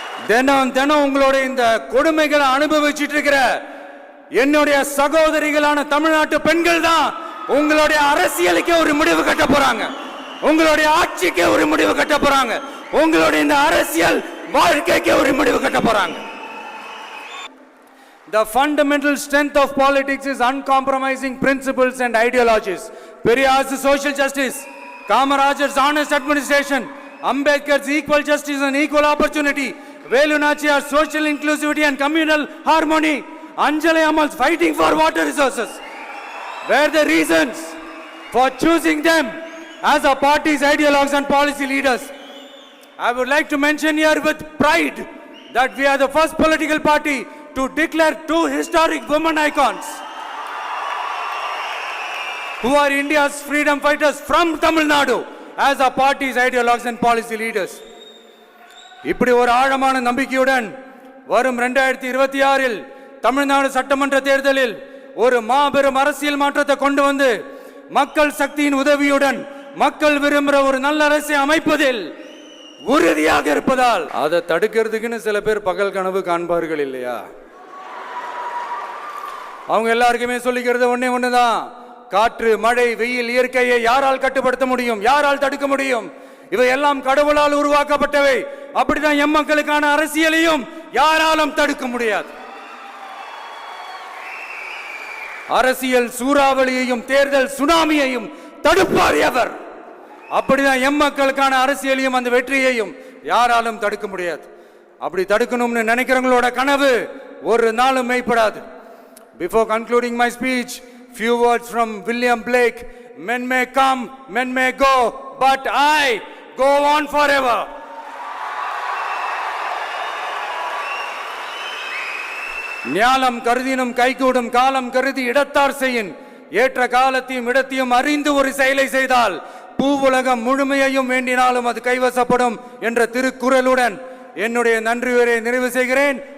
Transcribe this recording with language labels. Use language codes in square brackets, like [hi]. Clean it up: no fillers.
[ta] தினம் தினம் உங்களுடைய இந்த கொடுமைகளை அனுபவிச்சுட்டு இருக்கிற என்னுடைய சகோதரிகளான தமிழ்நாட்டு பெண்கள் தான் உங்களுடைய அரசியலுக்கே ஒரு முடிவு கட்ட போறாங்க, உங்களுடைய ஆட்சிக்கு ஒரு முடிவு கட்ட போறாங்க, உங்களுடைய இந்த அரசியல் வாழ்க்கைக்கு ஒரு முடிவு கட்ட போறாங்க. [en] The fundamental strength of politics is uncompromising principles and ideologies. Periyar's social justice, Kamarajar's honest administration, Ambedkar's equal justice and equal opportunity, Velu Nachiyar's social inclusivity and communal harmony, Anjali Amal's fighting for water resources were the reasons for choosing them as our party's ideologues and policy leaders. I would like to mention here with pride that we are the first political party to declare two historic women icons who are India's freedom fighters from Tamil Nadu as our party's ideologues and policy leaders. [ta] இப்படி ஒரு ஆழமான நம்பிக்கையுடன் வரும் 2026 தமிழ்நாடு சட்டமன்ற தேர்தலில் ஒரு மாபெரும் அரசியல் மாற்றத்தை கொண்டு வந்து மக்கள் சக்தியின் உதவியுடன் மக்கள் விரும்புகிற ஒரு நல்ல அரசை அமைப்பதில் உறுதியாக இருப்பதால் அதை தடுக்கிறதுக்குன்னு சில பேர் பகல் கனவு காண்பார்கள் இல்லையா? அவங்க எல்லாருக்குமே சொல்லிக்கிறது ஒண்ணுதான், காற்று மழை வெயில் இயற்கையை யாரால் கட்டுப்படுத்த முடியும்? யாரால் தடுக்க முடியும்? இவை எல்லாம் கடவுளால் உருவாக்கப்பட்டவை. அப்படிதான் எம் மக்களுக்கான அரசியலையும் யாராலும் தடுக்க முடியாது. அரசியல் சூறாவளியையும் தேர்தல் சுனாமியையும் தடுப்பார் எவர். அப்படிதான் எம் மக்களுக்கான அரசியலையும் அந்த வெற்றியையும் யாராலும் தடுக்க முடியாது. அப்படி தடுக்கணும்னு நினைக்கிறவங்களோட கனவு ஒரு நாளும் மெய்ப்படாது. [en] Before concluding my speech, few words from William Blake. Men may come, men may go, but I go on forever. [ta] ஞாலம் கருதினும் கைகூடும் காலம் கருதி இடத்தார் செய்யின். ஏற்ற காலத்தையும் இடத்தையும் அறிந்து ஒரு செயலை செய்தால் பூவுலகம் முழுமையையும் வேண்டினாலும் அது கைவசப்படும் என்ற திருக்குறளுடன் என்னுடைய நன்றி உரையை நிறைவு செய்கிறேன்.